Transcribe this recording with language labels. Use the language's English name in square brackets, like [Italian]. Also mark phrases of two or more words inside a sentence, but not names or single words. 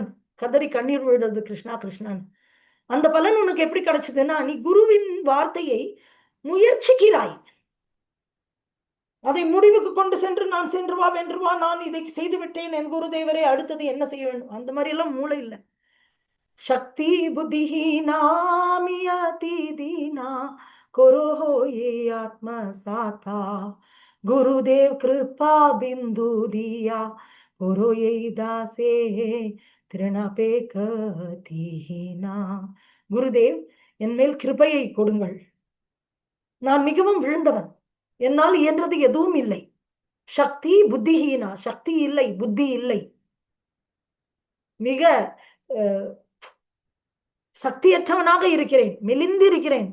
[Tamil] கதறி கண்ணீர் விழுறது கிருஷ்ணா கிருஷ்ணான். அந்த பலன் உனக்கு எப்படி கிடைச்சதுன்னா, நீ குருவின் வார்த்தையை முயற்சிக்கிறாய், அதை முடிவுக்கு கொண்டு சென்று நான் சென்று வா வென்று வா, நான் இதை செய்து விட்டேன் என் குருதேவரே, அடுத்தது என்ன செய்ய வேண்டும், அந்த மாதிரி எல்லாம் மூளை இல்லை. [Bangla] শক্তি বুদ্ধিহীন আমি অতি দীন করো হে এই আত্মসাৎ গুরুদেব কৃপা বিন্দু দিয়া করো এই দাসে திருணபேகதீனா. [Tamil] குருதேவ், என் மேல் கிருபையை கொடுங்கள், நான் மிகவும் விழுந்தவன், என்னால் இயன்றது எதுவும் இல்லை. [Bangla] শক্তি বুদ্ধিহীন, [Tamil] சக்தி இல்லை, புத்தி இல்லை, மிக சக்தியற்றவனாக இருக்கிறேன், மெலிந்திருக்கிறேன்.